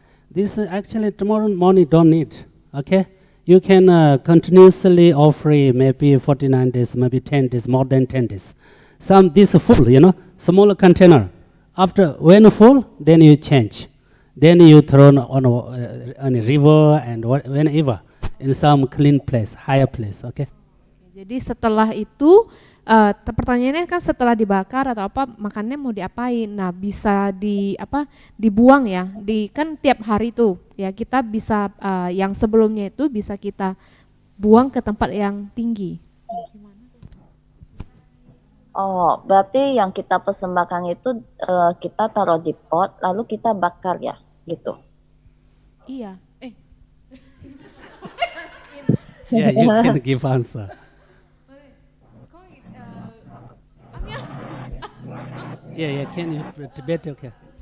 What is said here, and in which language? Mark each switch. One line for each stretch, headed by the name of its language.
English: This actually tomorrow morning don't need, okay? You can continuously offer maybe 49 days, maybe 10 days, more than 10 days. Some this full, smaller container. After when full, then you change. Then you throw on a river and whenever in some clean place, higher place, okay?
Indonesian: Jadi setelah itu pertanyaannya kan setelah dibakar atau apa makannya mau diapain? Nah, bisa dibuang ya. Kan tiap hari tuh ya kita bisa yang sebelumnya itu bisa kita buang ke tempat yang tinggi. Oh, berarti yang kita persembahkan itu kita taruh di pot lalu kita bakar ya, gitu. Iya.
English: Yeah, you can give answer. Yeah, can you better, okay?